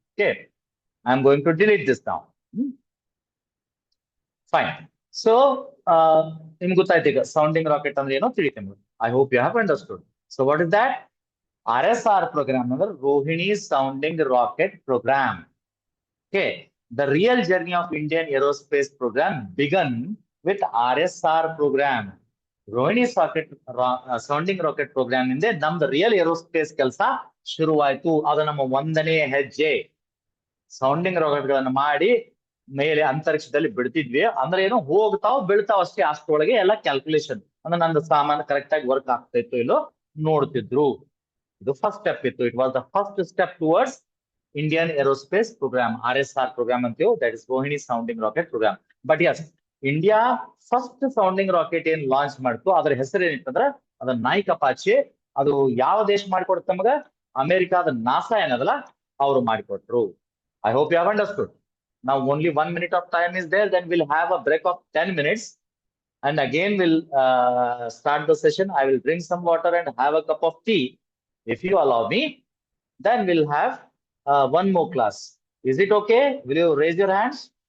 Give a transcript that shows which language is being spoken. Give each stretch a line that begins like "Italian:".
English: Okay, I am going to delete this now. Fine.
Kannada: So ನಿಮ್ಗೆ ಗೊತ್ತಾಯ್ತು ಈಗ sounding rocket ಅಂದ್ರೆ ಏನೋ ತಿಳಿತೀನಿ.
English: I hope you have understood. So what is that?
Kannada: RSR program ಅಂದ್ರೆ Rohini sounding rocket program.
English: Okay, the real journey of Indian aerospace program began with RSR program.
Kannada: Rohini sounding rocket program ಇಂದ ನಮ್ದು real aerospace ಕೆಲಸ ಶುರುವಾಯ್ತು. ಅದು ನಮ್ಮ 1ನೇ ಹೆಜ್ಜೆ. Sounding rocket ಗಳನ್ನ ಮಾಡಿ ಮೇಲೆ ಅಂತರಿಕ್ಷದಲ್ಲಿ ಬಿಡ್ತಿದ್ವಿ. ಅಂದ್ರೆ ಏನು, ಹೋಗ್ತಾವ್ ಬೀಳ್ತಾವ್ ಅಷ್ಟೇ. ಅಷ್ಟೊಳಗೆ ಎಲ್ಲ ಕ್ಯಾಲ್ಕುಲೇಷನ್, ಅಂದ್ರೆ ನಂದು ಸಾಮಾನು ಕರೆಕ್ಟ್ ಆಗಿ ವರ್ಕ್ ಆಗ್ತಾ ಇತ್ತು ಇಲ್ಲೋ ನೋಡ್ತಿದ್ರು. ಇದು ಫಸ್ಟ್ ಸ್ಟೆಪ್ ಇತ್ತು.
English: It was the first step towards Indian aerospace programme, RSR programme ಅಂತೀವಿ. That is Rohini sounding rocket programme. But yes,
Kannada: India first sounding rocket ಏನ್ ಲಾಂಚ್ ಮಾಡ್ತು ಅದ್ರ ಹೆಸರು ಏನಿತ್ತಂದ್ರ ಅದು ನೈಕ್ ಅಪಾಚೆ. ಅದು ಯಾವ ದೇಶ ಮಾಡಿಕೊಡ್ತ ನಮಗ? ಅಮೆರಿಕಾದ ನಾಸಾ ಏನದಲ್ಲ ಅವರು ಮಾಡಿಕೊಟ್ರು.
English: I hope you have understood. Now only 1 minute of time is there, then we'll have a break of 10 minutes. And again we'll start the session. I will drink some water and have a cup of tea. If you allow me, then we'll have one more class. Is it okay? Will you raise your hands?